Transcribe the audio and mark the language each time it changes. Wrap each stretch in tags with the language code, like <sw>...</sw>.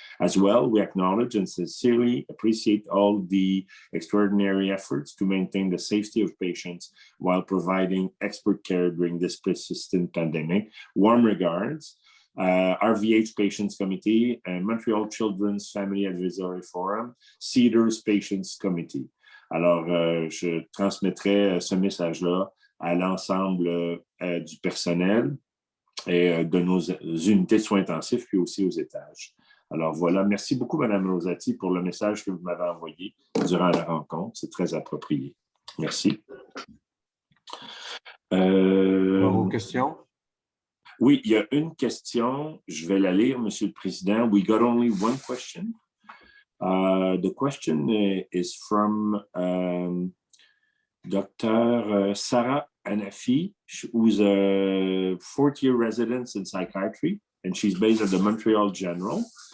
<en>As well, we acknowledge and sincerely appreciate all the extraordinary efforts to maintain the safety of patients while providing expert care during this persistent pandemic. Warm regards, RVH Patients Committee, and Montreal Children's Family Advisory Forum, Cedars Patients Committee.</en> <fr>Alors, je transmettrai ce message-là à l'ensemble du personnel et de nos unités de soins intensifs, puis aussi aux étages. Alors voilà, merci beaucoup, Mme Rosati, pour le message que vous m'avez envoyé durant la rencontre. C'est très approprié. Merci. Vos questions? Oui, il y a une question. Je vais la lire, Monsieur le Président.</fr> <en>We got only one question. The question is from Dr. Sarah Anafi, who's a fourth-year resident in psychiatry, and she's based at the Montreal General.</en>